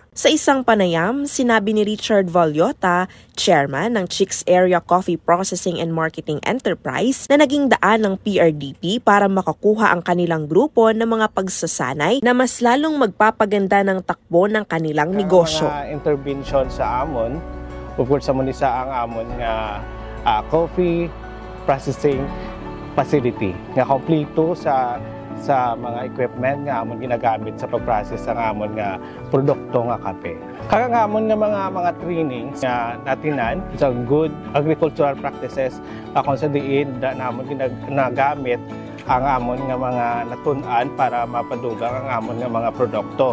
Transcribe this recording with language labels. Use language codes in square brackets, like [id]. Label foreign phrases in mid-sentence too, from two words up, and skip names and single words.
[tl] Sa isang panayam, sinabi ni Richard Valiota, chairman ng Chicks Area Coffee Processing and Marketing Enterprise, na naging daan ng PRDP para makakuha ang kanilang grupo ng mga pagsasanay na mas lalong magpapaganda ng takbo ng kanilang negosyo. [hil] Mga intervention sa amon, upod sa munisa ang amon nga [en] coffee processing facility [hil] nga kompleto sa sa mga equipment nga amon ginagamit sa pag-process ang amon nga produkto nga kape. Kaya nga amon nga mga trainings nga natinan sa [en] good agricultural practices [hil] kung sa diin da namon ginagamit ang amon nga mga natun-an para mapadugang ang amon nga mga produkto.